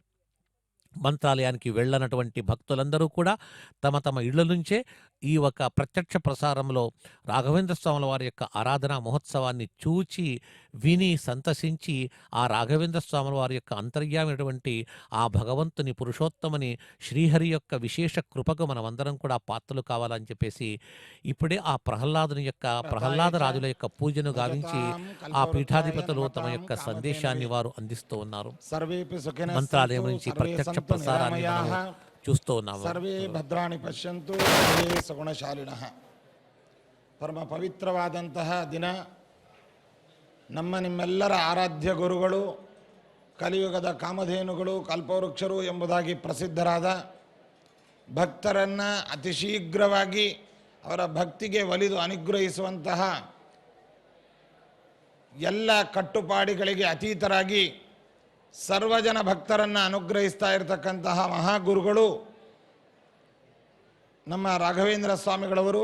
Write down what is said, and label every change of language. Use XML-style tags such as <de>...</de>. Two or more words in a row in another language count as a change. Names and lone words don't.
<te>మంత్రాలయానికి వెళ్ళనటువంటి భక్తులందరూ కూడా తమ తమ ఇళ్ల నుంచే ఈ ఒక ప్రత్యక్ష ప్రసారంలో రాఘవేంద్ర స్వాముల వారి యొక్క ఆరాధనా మహోత్సవాన్ని చూచి విని సంతసించి ఆ రాఘవేంద్ర స్వాముల వారి యొక్క అంతర్యామైనటువంటి ఆ భగవంతుని పురుషోత్తమని శ్రీహరి యొక్క విశేష కృపకు మనమందరం కూడా పాత్రలు కావాలని చెప్పేసి ఇప్పుడే ఆ ప్రహ్లాద రాజుల యొక్క పూజను గావించి ఆ పీఠాధిపతులు తమ యొక్క సందేశాన్ని వారు అందిస్తూ ఉన్నారు. మంత్రాలయం నుంచి ప్రత్యక్ష ప్రసారాన్ని చూస్తూ ఉన్నాము.</te> <sa>సర్వే భద్రాణి పశ్యంతు సర్వే సగుణశాలినః.</sa> <kn>ಪರಮ ಪವಿತ್ರವಾದಂತಹ ದಿನ. ನಮ್ಮ ನಿಮ್ಮೆಲ್ಲರ ಆರಾಧ್ಯ ಗುರುಗಳು, ಕಲಿಯುಗದ ಕಾಮಧೇನುಗಳು, ಕಲ್ಪವೃಕ್ಷರು ಎಂಬುದಾಗಿ ಪ್ರಸಿದ್ಧರಾದ ಭಕ್ತರನ್ನು ಅತಿ ಶೀಘ್ರವಾಗಿ ಅವರ ಭಕ್ತಿಗೆ ಒಲಿದು ಅನುಗ್ರಹಿಸುವಂತಹ ಎಲ್ಲ ಕಟ್ಟುಪಾಡುಗಳಿಗೆ ಅತೀತರಾಗಿ ಸರ್ವಜನ ಭಕ್ತರನ್ನು ಅನುಗ್ರಹಿಸ್ತಾ ಇರತಕ್ಕಂತಹ ಮಹಾಗುರುಗಳು ನಮ್ಮ ರಾಘವೇಂದ್ರ ಸ್ವಾಮಿಗಳವರು.</kn>